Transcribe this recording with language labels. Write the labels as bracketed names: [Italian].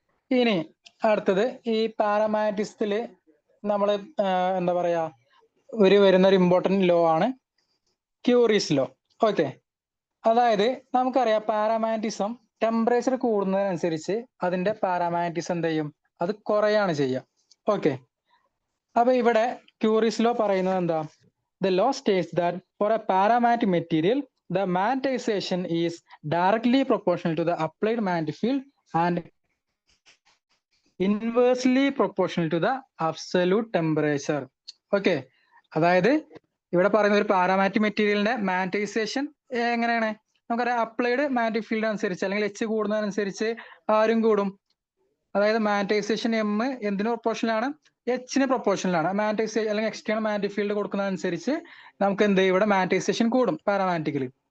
[Malayalam] ഇനി അടുത്തത് ഈ പാരാമാഗ്നറ്റിസത്തില് നമ്മൾ എന്താ പറയാ, വരുന്ന ഒരു ഇമ്പോർട്ടന്റ് ലോ ആണ് ക്യൂറീസ് ലോ. ഓക്കെ, അതായത് നമുക്കറിയാം പാരാമാഗ്നറ്റിസം ടെമ്പറേച്ചർ കൂടുന്നതിനനുസരിച്ച് അതിന്റെ പാരാമാഗ്നറ്റിസം എന്ത് ചെയ്യും? അത് കുറയാണ് ചെയ്യുക. ഓക്കെ, അപ്പൊ ഇവിടെ ക്യൂറീസ് ലോ പറയുന്നത് എന്താ? [English] The law states that for a paramagnetic material the magnetization is directly proportional to the applied magnetic field and inversely proportional to the absolute temperature. [Malayalam] Okay, അതായത് ഇവിടെ പറയുന്ന ഒരു പാരാമാഗ്നറ്റിക് മെറ്റീരിയലിന്റെ മാഗ്നറ്റൈസേഷൻ എങ്ങനെയാണ്? നമുക്കറിയാം അപ്ലൈഡ് മാഗ്നറ്റിക് ഫീൽഡ് അനുസരിച്ച്, അല്ലെങ്കിൽ H കൂടുന്നതനുസരിച്ച് ആരും കൂടും. അതായത് മാഗ്നറ്റൈസേഷൻ എം എന്തിന് പ്രൊപ്പോർഷനിലാണ്? എച്ചിന് പ്രൊപ്പോർഷനിലാണ്. മാഗ്നറ്റൈസേഷൻ അല്ലെങ്കിൽ എക്സ്റ്റേണൽ മാഗ്നറ്റിക് ഫീൽഡ് കൊടുക്കുന്നതനുസരിച്ച് നമുക്ക് എന്ത് ഇവിടെ മാഗ്നറ്റൈസേഷൻ കൂടും പാരാമാഗ്നറ്റിക്കലി.